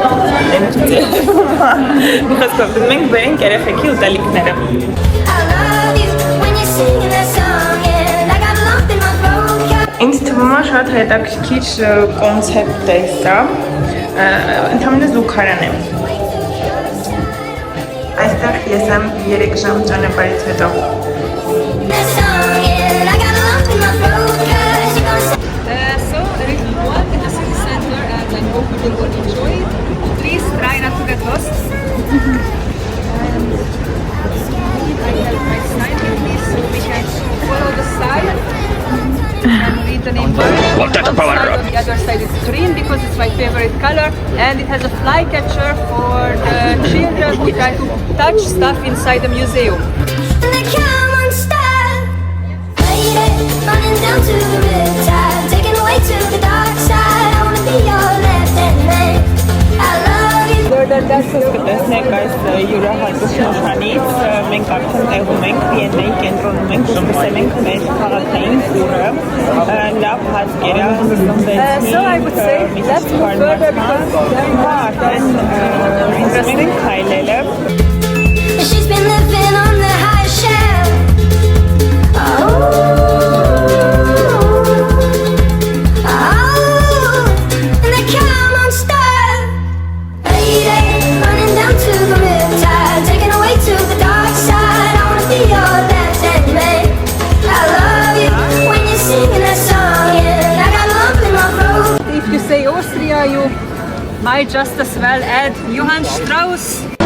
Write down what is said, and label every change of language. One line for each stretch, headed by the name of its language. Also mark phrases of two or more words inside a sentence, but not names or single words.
Armenian: մի խոսքով գնում ենք բերենք երեխեքի ուտելիքները։ Ինձ թվում է շատ հետաքրքիր կոնցեպտ է սա, ընդհանրապես զուգարան է։ Այստեղ ես եմ 3 ժամ ճանապարհից հետո։
English: So there is one in the city center and I hope you will enjoy it. Please try not to get lost. And I have my sign here, please, so we can follow the sign and read the name. On the other side is green because it's my favorite color, and it has a fly catcher for the children who try to touch stuff inside the museum. Running down to the riptide, taken away to the dark side. I wanna be your left-hand man. I love you.
Armenian: Կտեսնեք այս յուրահատուկ նշանից, մենք արդեն տեղում ենք, Վիեննայի կենտրոնում ենք, սկսել ենք մեր քաղաքային տուրը, լավ հատկերը հնձվեցին, մի քիչ քարնացան, արդեն սկսել ենք քայլելը։
English: She's been living on the high shelf. Oh. If you say Austria, you might just as well add Johann Strauss.